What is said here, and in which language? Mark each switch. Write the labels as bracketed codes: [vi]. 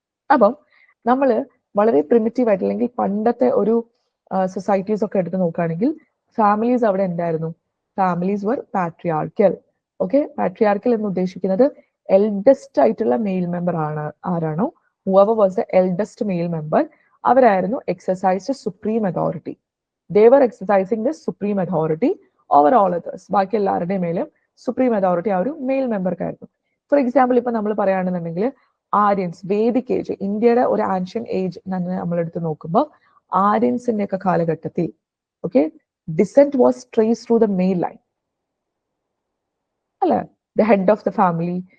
[ml] അപ്പം നമ്മൾ വളരെ പ്രിമിറ്റീവ് ആയിട്ട് അല്ലെങ്കിൽ പണ്ടത്തെ ഒരു സൊസൈറ്റീസ് ഒക്കെ എടുത്ത് നോക്കുകയാണെങ്കിൽ ഫാമിലീസ് അവിടെ എന്തായിരുന്നു? [en] Families were patriarchal. [ml] ഓക്കെ, പാട്രിയാർക്കൽ എന്ന് ഉദ്ദേശിക്കുന്നത് എൽഡസ്റ്റ് ആയിട്ടുള്ള മെയിൽ മെമ്പർ ആണ്. ആരാണോ [en] whoever was the eldest male member, [ml] അവരായിരുന്നു [en] Exercised supreme authority. they were exercising the supreme authority over all others. [ml] ബാക്കി എല്ലാവരുടെയും മേലും സുപ്രീം അതോറിറ്റി ആ ഒരു മെയിൽ മെമ്പർക്കായിരുന്നു. ഫോർ എക്സാമ്പിൾ ഇപ്പൊ നമ്മൾ പറയുകയാണെന്നുണ്ടെങ്കിൽ ആര്യൻസ്, വേദിക് ഏജ്, ഇന്ത്യയുടെ ഒരു ആൻഷ്യൻ ഏജ് നമ്മൾ എടുത്ത് നോക്കുമ്പോൾ ആര്യൻസിന്റെ ഒക്കെ കാലഘട്ടത്തിൽ okay [en] descent was trace through the male line [ml] അല്ലെ, [en] The head of the family.